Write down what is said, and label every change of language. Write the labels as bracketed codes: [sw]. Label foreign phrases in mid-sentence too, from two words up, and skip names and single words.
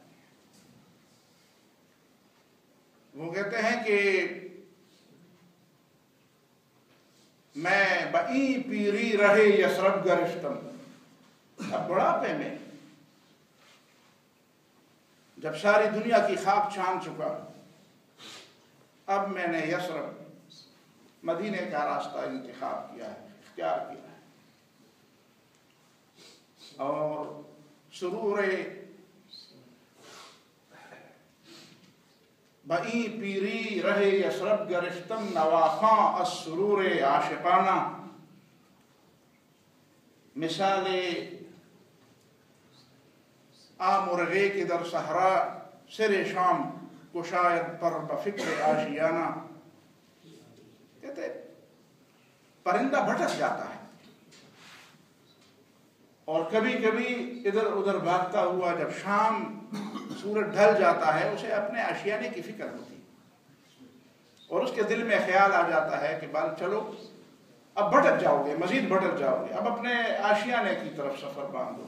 [ur] وہ کہتے ہیں کہ میں [fa] بئی پیری رہے یثرب گرفتم، [ur] اب بڑھاپے میں جب ساری دنیا کی خاک چھان چکا، اب میں نے یثرب، مدینے کا راستہ انتخاب کیا ہے، اختیار کیا ہے۔ [fa] اور سرور بئی پیری رہے یثرب گرفتم، نواخاں السرور عاشقانہ، مثال آمرغے کے در صحرا سر شام کشاید پر بفکر آشیانہ۔ [ur] کہتے پرندہ بھٹک جاتا ہے اور کبھی کبھی ادھر ادھر بھاگتا ہوا جب شام سورج ڈھل جاتا ہے، اسے اپنے آشیانے کی فکر ہوتی اور اس کے دل میں خیال آ جاتا ہے کہ بال چلو اب بھٹک جاؤ گے، مزید بھٹک جاؤ گے، اب اپنے آشیانے کی طرف سفر باندھو۔